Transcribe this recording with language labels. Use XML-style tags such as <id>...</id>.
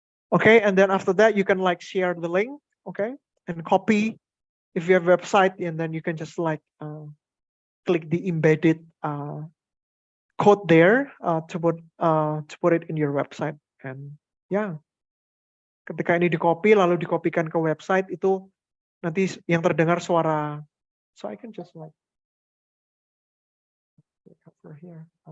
<en>Okay, and then after that you can like share the link, okay, and copy if you have a website, and then you can just like click the embedded code there to put it in your website.</en> <id>And ya, ketika ini di-copy lalu dikopikan ke website, itu nanti yang terdengar suara.</id> <en>So I can just like over here.</en>